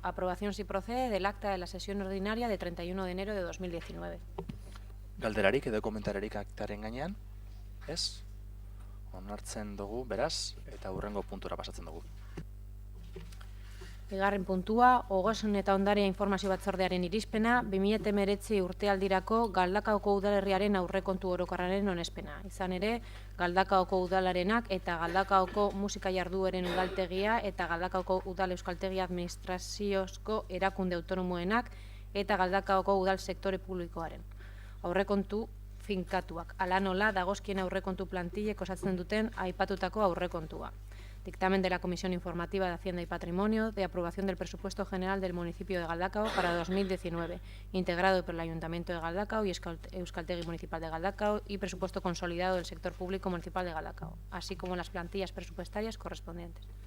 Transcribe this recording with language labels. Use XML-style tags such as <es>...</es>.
<es>Aprobación si procede del acta de la sesión ordinaria de 31 de enero de 2019.</es> <eu>Galderarik edo komentararik aktaren gainean? Ez? Onartzen dugu, beraz, eta hurrengo puntura pasatzen dugu. Bigarren puntua, Ogasun eta Ondarea Informazio Batzordearen irizpena, 2019 urtealdirako Galdakaoko udalerriaren aurrekontu orokorraren onespena. Izan ere, Galdakaoko udalarenak eta Galdakaoko musika jardueren udaltegia eta Galdakaoko udal euskaltegia administraziozko erakunde autonomoenak eta Galdakaoko udal sektore publikoaren. Aurrekontu finkatuak, ala nola dagozkien aurrekontu plantillek osatzen duten aipatutako aurrekontua.</eu> <es>Dictamen de la Comisión Informativa de Hacienda y Patrimonio de aprobación del presupuesto general del municipio de Galdakao para 2019, integrado por el Ayuntamiento de Galdakao y Euskaltegi Municipal de Galdakao y presupuesto consolidado del sector público municipal de Galdakao, así como las plantillas presupuestarias correspondientes.</es>